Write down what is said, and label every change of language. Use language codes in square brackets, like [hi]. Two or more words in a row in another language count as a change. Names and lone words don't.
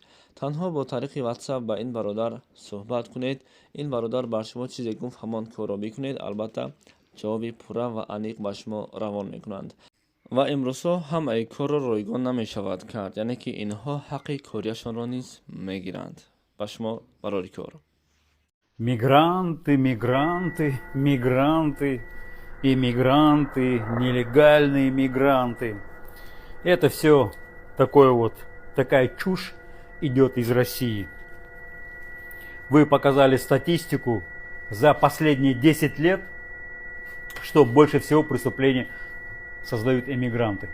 [tg] تنها با طریق واتساپ با این برادر صحبت کنید. این برادر بر شما چیزی گفت همان کار را بکنید. البته جواب پوره و عمیق به شما روان میکنند. و امروزها هم ای کار را رایگان نمی شود کرد، یعنی که اینها حق کاریشان را نیز میگیرند. با شما برای کار [ru] Мигранты, мигранты, мигранты, иммигранты, нелегальные мигранты. Это все такая чушь идет из России. Вы показали статистику за последние 10 лет, что больше всего преступлений создают эмигранты.